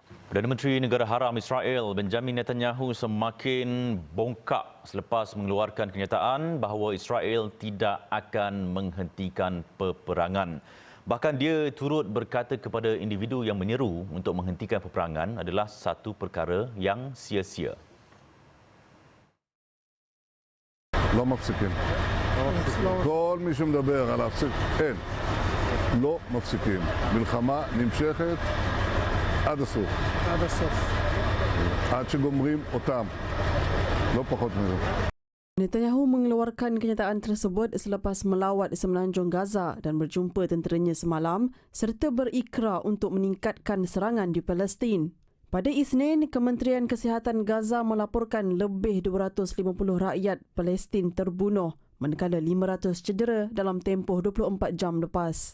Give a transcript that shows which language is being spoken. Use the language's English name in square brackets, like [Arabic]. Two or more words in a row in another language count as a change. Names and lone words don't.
[Malay] Perdana Menteri Negara Haram Israel Benjamin Netanyahu semakin bongkak selepas mengeluarkan kenyataan bahawa Israel tidak akan menghentikan peperangan. Bahkan dia turut berkata kepada individu yang menyeru untuk menghentikan peperangan adalah satu perkara yang sia-sia. [Hebrew] לא מפסיקים. כל מי שמדבר על להפסיק, אין. לא מפסיקים. מלחמה נמשכת עד הסוף. עד הסוף. עד שגומרים אותם. לא פחות מזה. [Malay] Netanyahu mengeluarkan kenyataan tersebut selepas melawat semenanjung Gaza dan berjumpa tenteranya semalam serta berikrar untuk meningkatkan serangan di Palestin. Pada Isnin, Kementerian Kesihatan Gaza melaporkan lebih 250 rakyat Palestin terbunuh, manakala 500 cedera dalam tempoh 24 jam lepas.